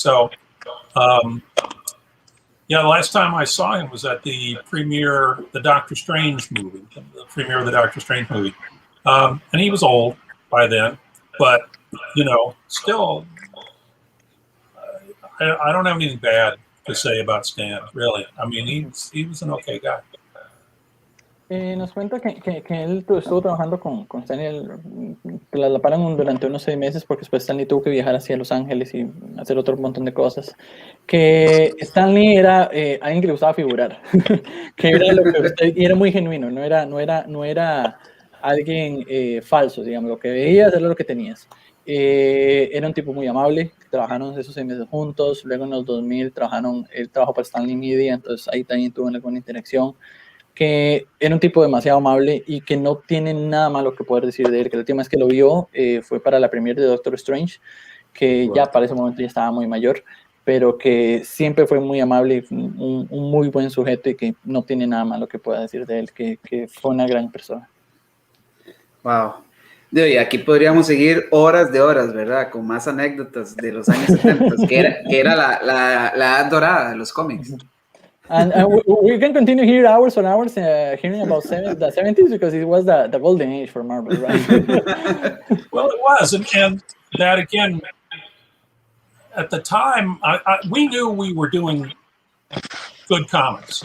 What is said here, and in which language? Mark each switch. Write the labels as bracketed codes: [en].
[en] So, yeah, the last time I saw him was at the premiere, the Doctor Strange movie, the premiere of the Doctor Strange movie, and he was old by then, but you know, still, I don't have anything bad to say about Stan, really. I mean, he was an okay guy. [es] Nos cuenta que él estuvo trabajando con Stanley, la paran durante unos 6 meses porque después Stanley tuvo que viajar hacia Los Ángeles y hacer otro montón de cosas. Que Stanley era alguien que le gustaba figurar, que era lo que usted, y era muy genuino, no era alguien falso, digamos, lo que veías era lo que tenías. Era un tipo muy amable, trabajaron esos 6 meses juntos, luego en los 2000 él trabajó para Stanley Media, entonces ahí también tuvo alguna interacción, que era un tipo demasiado amable y que no tiene nada malo que poder decir de él, que la última vez que lo vio fue para la premiere de Doctor Strange, que ya para ese momento ya estaba muy mayor, pero que siempre fue muy amable, un muy buen sujeto y que no tiene nada malo que pueda decir de él, que fue una gran persona. [en] Wow. [es] Y aquí podríamos seguir horas de horas, ¿verdad? Con más anécdotas de los años 70, que era la edad dorada de los cómics. [en] And we can continue here hours and hours hearing about the 70s because it was the golden age for Marvel, right? Well, it was, and that again, at the time, we knew we were doing good comics.